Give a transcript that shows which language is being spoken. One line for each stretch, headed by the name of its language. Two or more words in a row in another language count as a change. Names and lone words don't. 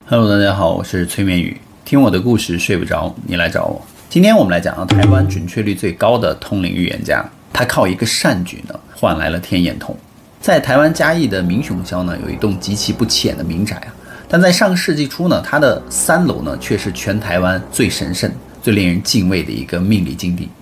Chinese: Hello， 大家好，我是催眠宇，听我的故事睡不着，你来找我。今天我們來講台灣準確率最高的通靈預言家，他靠一個善舉呢，換來了天眼通。在台灣嘉義的民雄鄉呢，有一棟極其不淺的民宅啊，但在上個世紀初呢，它的3樓呢，卻是全台灣最神聖、最令人敬畏的一個命理禁地。